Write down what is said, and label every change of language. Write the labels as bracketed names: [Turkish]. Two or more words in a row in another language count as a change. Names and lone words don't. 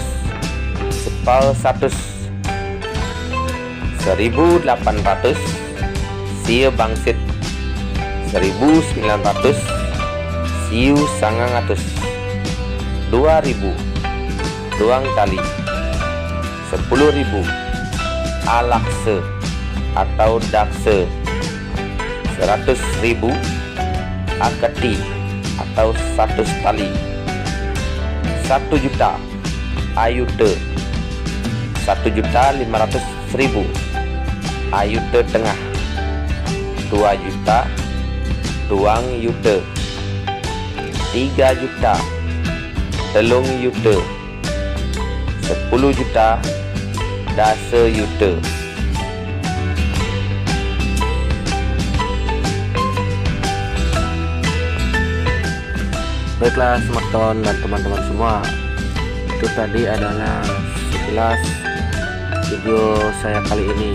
[Balinese] Sepau 100. 1800. Siu bangsit. 1900. Siu sangangatus. 2000. Duang tali. 10.000. Alakse atau dakse. 100.000. Akati atau 100 tali. 1 juta. Ayute. 1.500.000. Ayute tengah. 2 juta. Duang yute. 3 juta. Telung yute. 10 juta. Dasa yute. [Indonesian] Baiklah smartphone dan teman-teman semua, itu tadi adalah sekilas video saya kali ini.